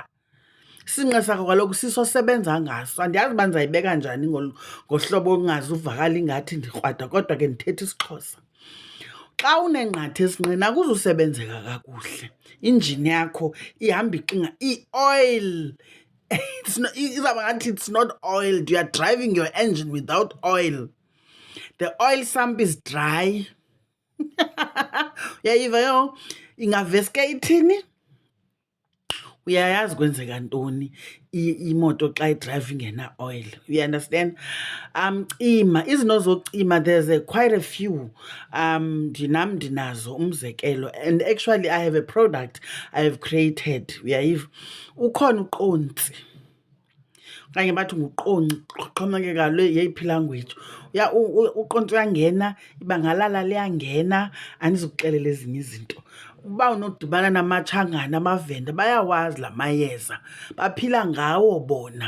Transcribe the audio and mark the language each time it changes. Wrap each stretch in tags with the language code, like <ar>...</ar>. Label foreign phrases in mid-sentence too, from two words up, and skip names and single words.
<xh>Isinqe sakho kaloku sisosebenza ngaso. Andiyazi uba ndizayibeka njani ngohlobo olungaze uvakala ingathi ndikrwada, kodwa ke ndithetha isiXhosa. Xa unenqatha esinqeni akuzusebenzeka kakuhle, injini yakho ihamba ixinga, i-oil. Izawuba ngathi</xh> <en>it's not oiled, you are driving your engine without oil. The oil sump is dry.</en> <xh>Uyayiva ke ngoku? Ingaveske ithini? Uyayazi kwenzeka ntoni imoto xa idrayiva ingena-oil.</xh> <en>You understand?</en> <xh>Cima izinto zocima,</xh> <en>there's quite a few.</en> <xh>Ndinam ndinazo umzekelo,</xh> <en>and actually I have a product I have created.</en> <xh>Uyayiva? Ukhona uqontsi okanye bathi nguqonci, xhomekeka yeyiphi ilanguage. Uqontsi uyangena, ibangalala liyangena, andizukuxelela ezinye izinto. Uba unodibana namatshangana, amavenda, bayawazi la mayeza, baphila ngawo bona.</xh>